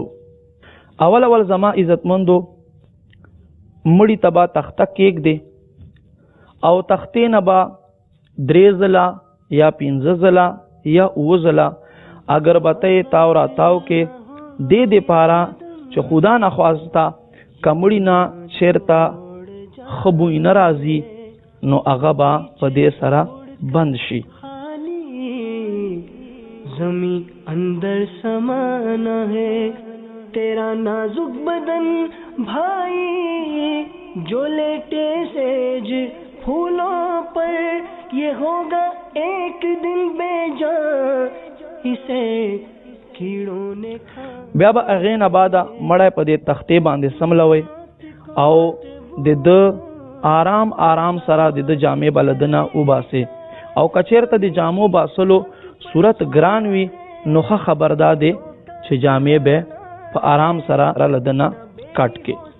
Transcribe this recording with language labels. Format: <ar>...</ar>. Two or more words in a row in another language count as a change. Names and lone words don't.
<ps>اول زما عزتمندو مړي ته به تخته کېږدې او تختې نه به 3 ځله یا 15 ځله یا 9 ځله اگربتی تاو را تاو کې دې دپاره چې خدا نخواسته که مړي نه چېرته ښه بوی نه راځي نو هغه به په دې سره بند شي.</ps> <ur>زمین اندر سمانا ہے تیرا نازک بدن بھائی جو لیٹے سیج پھولوں پر یہ ہوگا ایک دن بے جان اسے کیڑوں نے کھا.</ur> <ps>بیا به هغې نه بعده مړی په دې تختې باندې سملوئ او د ده آرام سره د ده جامې به له ده نه وباسئ او که چېرته د جامو باسلو صورت ګران وي نو ښه خبر دا دی چې جامې به په آرام سره له ده نه کټ کړي.</ps>